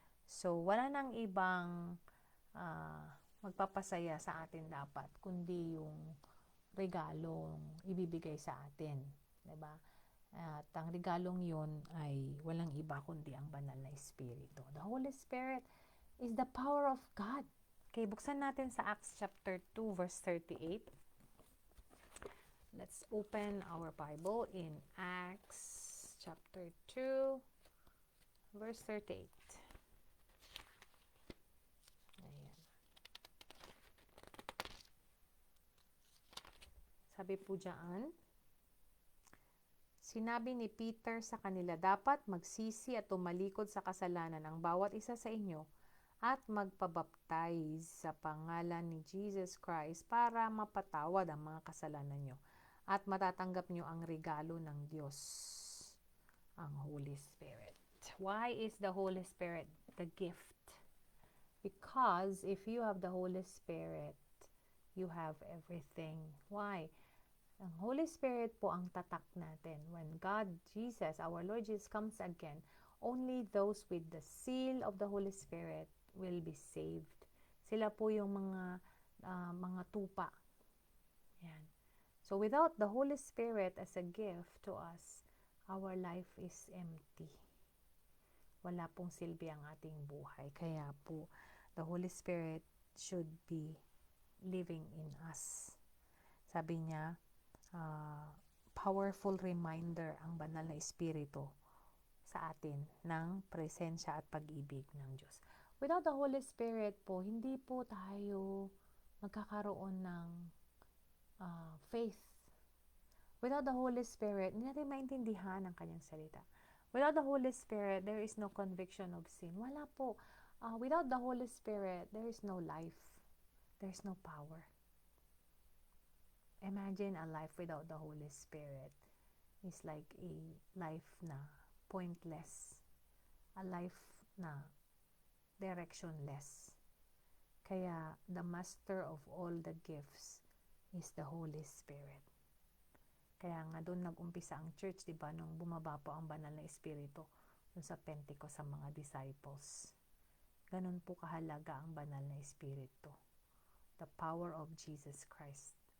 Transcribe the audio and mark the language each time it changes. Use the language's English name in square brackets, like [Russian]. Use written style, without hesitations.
[Filipino] So, wala nang ibang magpapasaya sa atin dapat, kundi yung regalong ibibigay sa atin. Diba? At ang regalong yun ay walang iba kundi ang banal na Espiritu. [English] The Holy Spirit is the power of God. [Filipino] Okay, buksan natin sa [English] Acts chapter 2 verse 38. Let's open our Bible in Acts chapter 2 verse 38. [Filipino] Ayan. Sabi po diyan, sinabi ni Peter sa kanila, dapat magsisi at tumalikod sa kasalanan ang bawat isa sa inyo at magpabaptize sa pangalan ni Jesus Christ para mapatawad ang mga kasalanan nyo at matatanggap nyo ang regalo ng Diyos, ang Holy Spirit. [English] Why is the Holy Spirit the gift? Because if you have the Holy Spirit, you have everything. Why? [Filipino] Ang Holy Spirit po ang tatak natin. [English] When God, Jesus, our Lord Jesus comes again, only those with the seal of the Holy Spirit will be saved. [Filipino] Sila po yung mga tupa. Yan. [English] So without the Holy Spirit as a gift to us, our life is empty. [Filipino] Wala pong silbi ang ating buhay. Kaya po, [English] the Holy Spirit should be living in us. [Filipino] Sabi niya, powerful reminder ang banal na Espiritu sa atin ng presensya at pag-ibig ng Diyos. [English] Without the Holy Spirit [Filipino] po, hindi po tayo magkakaroon ng faith. [English] Without the Holy Spirit, [Filipino] hindi natin maintindihan ang kanyang salita. [English] Without the Holy Spirit, there is no conviction of sin. [Filipino] Wala po. [English] Without the Holy Spirit, there is no life. There is no power. Imagine a life without the Holy Spirit is like a life na pointless. A life na directionless. Kaya the master of all the gifts is the Holy Spirit. [Filipino] Kaya nga doon nag-umpisa ang church, diba, nung bumaba po ang banal na Espiritu doon sa Pentecost sa mga disciples. Ganun po kahalaga ang banal na Espiritu. [English] The power of Jesus Christ.